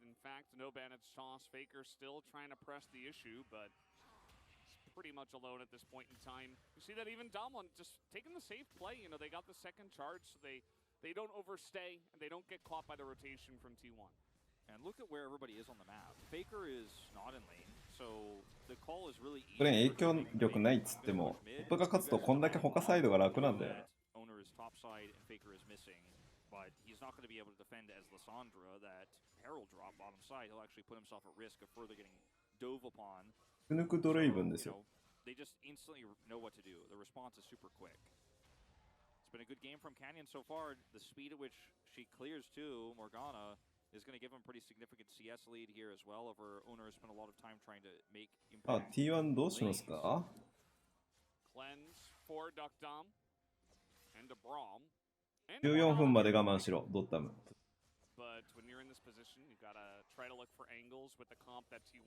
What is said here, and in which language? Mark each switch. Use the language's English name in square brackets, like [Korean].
[English] In fact, no bandits toss. Faker still trying to press the issue, but it's pretty much alone at this point in time. You see that even Damwon just taking the safe play. You know, they got the second charge, so they don't overstay, and they don't get caught by the rotation from T1. And look at where everybody is on the map. Faker is not in lane, so the call is really easy. [Japanese] これ影響力ないっつっても、トップが勝つとこんだけ他サイドが楽なんだよね。 [English] Owner is top side and Faker is missing, but he's not going to be able to defend as Lissandra that Herald drop bottom side. He'll actually put himself at risk of further getting dove upon. [Japanese] 抜くドレイブンですよ。 [English] They just instantly know what to do. The response is super quick. It's been a good game from Canyon so far. The speed at which she clears too, Morgana, is going to give him pretty significant CS lead here as well. Over Owner has spent a lot of time trying to make あ、 impact. [Japanese] T1 どうしますか？ [English] Cleanse for Duckdom and a Braum. [Japanese] 14分まで我慢しろ、ドッタム。 [English] But when you're in this position, you gotta try to look for angles with the comp that T1.